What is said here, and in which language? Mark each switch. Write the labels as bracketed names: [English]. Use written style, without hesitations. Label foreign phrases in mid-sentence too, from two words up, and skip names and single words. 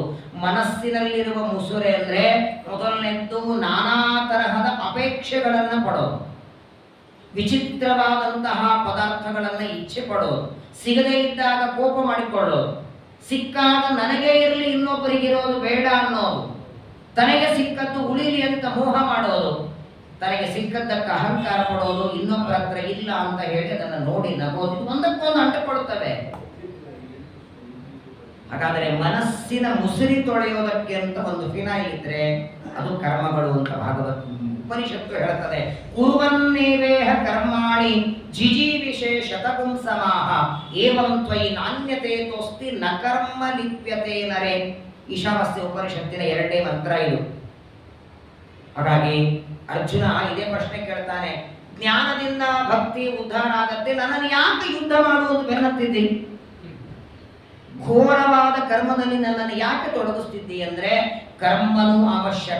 [Kannada] ಮನಸ್ಸಿನಲ್ಲಿರುವ ಮುಸುರೆ ಅಂದ್ರೆ ಮೊದಲನೆದ್ದು ನಾನಾ ತರಹದ ಅಪೇಕ್ಷೆಗಳನ್ನ ಪಡೋದು, ವಿಚಿತ್ರವಾದಂತಹ ಪದಾರ್ಥಗಳನ್ನ ಇಚ್ಛೆ ಪಡೋದು, ಸಿಗದೇ ಇದ್ದಾಗ ಕೋಪ ಮಾಡಿಕೊಳ್ಳೋದು, ಸಿಕ್ಕಾಗ ನನಗೆ ಇರಲಿ ಇನ್ನೊಬ್ಬರಿಗಿರೋದು ಬೇಡ ಅನ್ನೋದು, ತನಗೆ ಸಿಕ್ಕದ್ದು ಉಳಿಲಿ ಅಂತ ಮೋಹ ಮಾಡೋದು, ತನಗೆ ಸಿಕ್ಕದ್ದಕ್ಕೆ ಅಹಂಕಾರ ಪಡೋದು, ಇನ್ನೊಬ್ಬರ ಹತ್ರ ಇಲ್ಲ ಅಂತ ಹೇಳಿ ಅದನ್ನು ನೋಡಿ ನಗೋದು. ಒಂದಕ್ಕೊಂದು ಅಂಟುಕೊಳ್ಳುತ್ತವೆ. ಹಾಗಾದರೆ ಮನಸ್ಸಿನ ಮುಸುರಿ ತೊಳೆಯೋದಕ್ಕೆ ಅಂತ ಒಂದು ಫಿನಾಯಿಲ್ ಇದ್ರೆ ಅದು ಕರ್ಮಗಳು ಅಂತ ಭಾಗವತ್ ಉಪನಿಷತ್ತು ಹೇಳ್ತದೆ. [Sanskrit] ಕುರ್ವನ್ನೇವೇಹ ಕರ್ಮಾಣಿ ಜಿಜೀವಿಷೇ ಶತಕುಂ ಸಮಾಹ ಏವಂ ತ್ವಯಿ ನಾಣ್ಯತೆ ತೋಸ್ತಿ ನ ಕರ್ಮ ಲಿಪ್ಯತೆ ನರೆ. [Kannada] ಈಶಾವಾಸ್ಯ ಉಪನಿಷತ್ತಿನ 2ನೇ ಮಂತ್ರ ಇದು. ಹಾಗಾಗಿ ಅರ್ಜುನ ಇದೇ ಪ್ರಶ್ನೆ ಕೇಳ್ತಾನೆ, ಜ್ಞಾನದಿಂದ ಭಕ್ತಿ ಉದ್ಧಾರ ಆಗತ್ತೆ, ನನ್ನನ್ನು ಯಾಕೆ ಯುದ್ಧ ಮಾಡುವುದು ಬೆನ್ನತ್ತಿದ್ದಿ? ಘೋರವಾದ ಕರ್ಮದಲ್ಲಿ ನನ್ನನ್ನು ಯಾಕೆ ತೊಡಗಿಸ್ತಿದ್ದಿ ಅಂದ್ರೆ ಕರ್ಮನು ಅವಶ್ಯಕ.